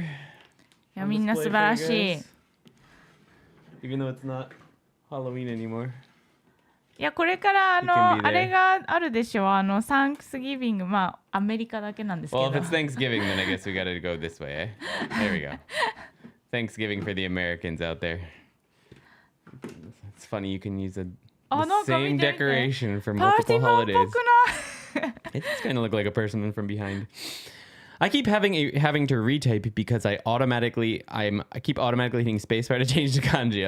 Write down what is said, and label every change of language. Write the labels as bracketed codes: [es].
[ja] いや、みんな素晴らしい。 [en] Even though it's not Halloween anymore. [ja] いや、これからあれがあるでしょ。サンクスギビング、まあ、アメリカだけなんですけど。 [en] Well, if it's Thanksgiving, then I guess we gotta go this way, eh? There we go. Thanksgiving for the Americans out there. It's funny, you can use the same decoration for multiple holidays. It just kind of look like a person from behind. I keep having to retype because I keep automatically hitting spacebar to change to kanji.